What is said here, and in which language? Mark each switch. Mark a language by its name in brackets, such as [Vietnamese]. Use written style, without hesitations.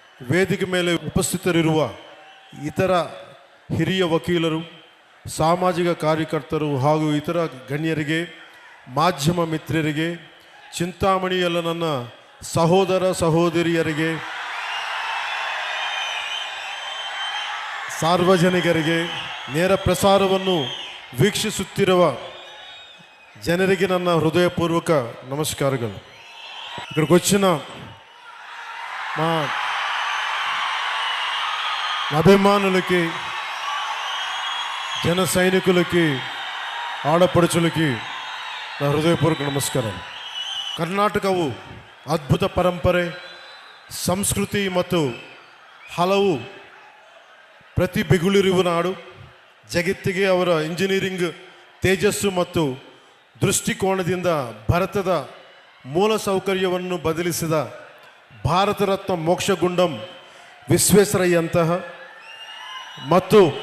[Kannada] ವೇದಿಕೆ ಮೇಲೆ ಉಪಸ್ಥಿತರಿರುವ ಇತರ ಹಿರಿಯ ವಕೀಲರು, ಸಾಮಾಜಿಕ ಕಾರ್ಯಕರ್ತರು ಹಾಗೂ ಇತರ ಗಣ್ಯರಿಗೆ, ಮಾಧ್ಯಮ ಮಿತ್ರರಿಗೆ, ಚಿಂತಾಮಣಿಯಲ್ಲ ನನ್ನ ಸಹೋದರ ಸಹೋದರಿಯರಿಗೆ, ಸಾರ್ವಜನಿಕರಿಗೆ, ನೇರ ಪ್ರಸಾರವನ್ನು ವೀಕ್ಷಿಸುತ್ತಿರುವ ಜನರಿಗೆ ನನ್ನ [Telugu] హృదయపూర్వక నమస్కారాలు. ఇక్కడికి వచ్చిన మా అభిమానులకి, జన సైనికులకి, ఆడపడుచులకి నా హృదయపూర్వక ನಮಸ್ಕಾರಗಳು. [Kannada] ಕರ್ನಾಟಕವು ಅದ್ಭುತ ಪರಂಪರೆ, ಸಂಸ್ಕೃತಿ ಮತ್ತು ಹಲವು ಪ್ರತಿಭೆಗಳಿರುವ ನಾಡು. ಜಗತ್ತಿಗೆ ಅವರ ಇಂಜಿನಿಯರಿಂಗ್ ತೇಜಸ್ಸು ಮತ್ತು ದೃಷ್ಟಿಕೋನದಿಂದ ಭಾರತದ ಮೂಲ ಸೌಕರ್ಯವನ್ನು ಬದಲಿಸಿದ ಭಾರತ ರತ್ನ ಮೋಕ್ಷಗುಂಡಂ ವಿಶ್ವೇಶ್ವರಯ್ಯಂತಹ ಮತ್ತು